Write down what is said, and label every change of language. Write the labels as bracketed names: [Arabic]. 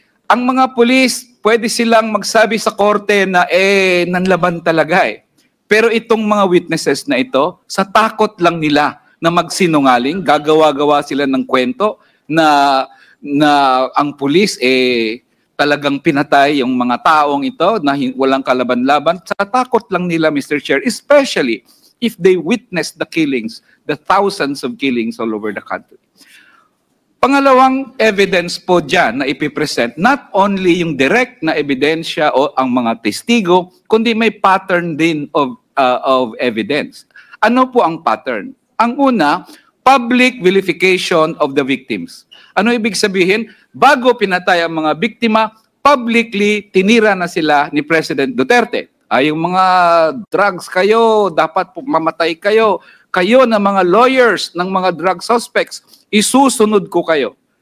[Filipino] Ang mga pulis, pwede silang magsabi sa korte na nanlaban talaga eh. Pero itong mga witnesses na ito, sa takot lang nila na magsinungaling, gagawa-gawa sila ng kwento na ang pulis talagang pinatay yung mga taong ito na walang kalaban-laban. Sa takot lang nila, Mr. [English] Chair, especially if they witness the killings, the thousands of killings all over the country. [Filipino] Pangalawang evidence po dyan na ipipresent, [English] not only [Filipino] yung direct na ebidensya o ang mga testigo, kundi may pattern din of evidence. Ano po ang pattern? Ang una, [English] public vilification of the victims. [Filipino] Ano ibig sabihin? Bago pinatay ang mga biktima, publicly tinira na sila ni President Duterte. Yung mga drugs kayo, dapat mamatay kayo. Kayo na mga lawyers ng mga drug suspects, isusunod ko kayo.